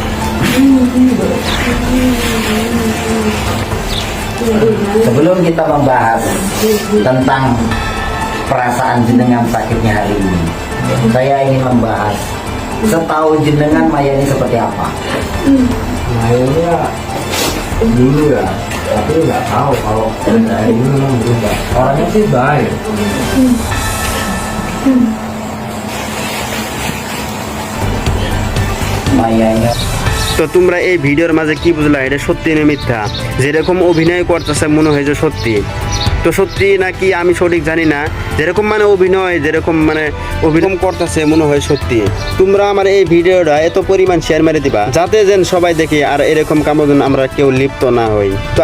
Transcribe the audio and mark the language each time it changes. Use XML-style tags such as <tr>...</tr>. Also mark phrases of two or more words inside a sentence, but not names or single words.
<id>Sebelum kita membahas tentang perasaan jenengan sakitnya hari ini, saya ingin membahas setahu jenengan Maya ini seperti apa. Maya ini ya dulu ya, tapi nggak tahu kalau hari ini memang berubah. Orangnya sih baik. Maya ini</id> <bn>তো তোমরা এই ভিডিওর মাঝে কি বুঝলা, এটা সত্যি না মিথ্যা? যেরকম অভিনয় করতেছে মনে হয় যে সত্যি, তো সত্যি নাকি আমি সঠিক জানি না। যেরকম মানে অভিনয়, যেরকম মানে অভিনয় করতেছে মনে হয় সত্যি। তোমরা আমার এই ভিডিওটা এত পরিমাণ শেয়ার মেরে দিবা যাতে যেন সবাই দেখে আর এরকম কামে যেন আমরা কেউ লিপ্ত না হই।</bn>